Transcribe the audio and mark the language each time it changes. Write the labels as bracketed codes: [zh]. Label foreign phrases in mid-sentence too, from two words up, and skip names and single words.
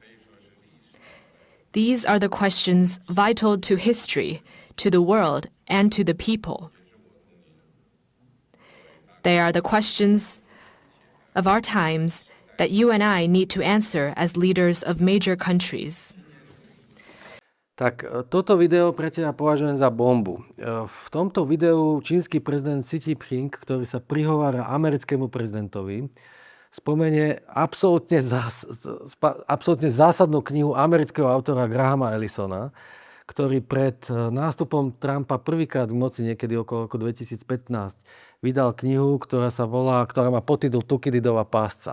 [en] These are the questions vital to history, to the world, and to the people. They are the questions of our times that you and I need to answer as leaders of major countries. [sk] Tak toto video pre teba považujem za bombu. V tomto videu čínsky prezident Xi Jinping, ktorý sa prihovára americkému prezidentovi, spomenie absolútne zásadnú knihu amerického autora Grahama Ellisona, ktorý pred nástupom Trumpa prvýkrát v moci niekedy okolo roku 2015 vydal knihu, ktorá má podtitul Thukydidova pásca.